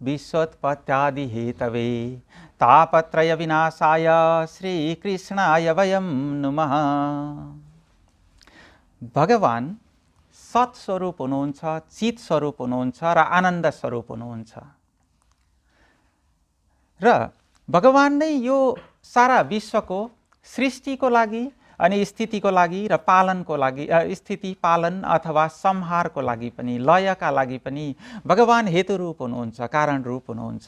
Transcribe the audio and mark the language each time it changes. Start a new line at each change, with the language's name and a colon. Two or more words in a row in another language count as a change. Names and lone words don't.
Sanskrit: विश्वोत्पत्त्यादि हेतवे तापत्रय विनाशाय श्रीकृष्णाय वयं नुमः।
Nepali: भगवान सत स्वरूप हुनुहुन्छ, चित स्वरूप हुनुहुन्छ र आनन्द स्वरूप हुनुहुन्छ र भगवान नै यो सारा विश्वको सृष्टिको लागि अनि स्थितिको लागि र पालनको लागि स्थिति पालन अथवा संहारको लागि पनि लयका लागि पनि भगवान हेतु रूप हुनुहुन्छ, कारण रूप हुनुहुन्छ।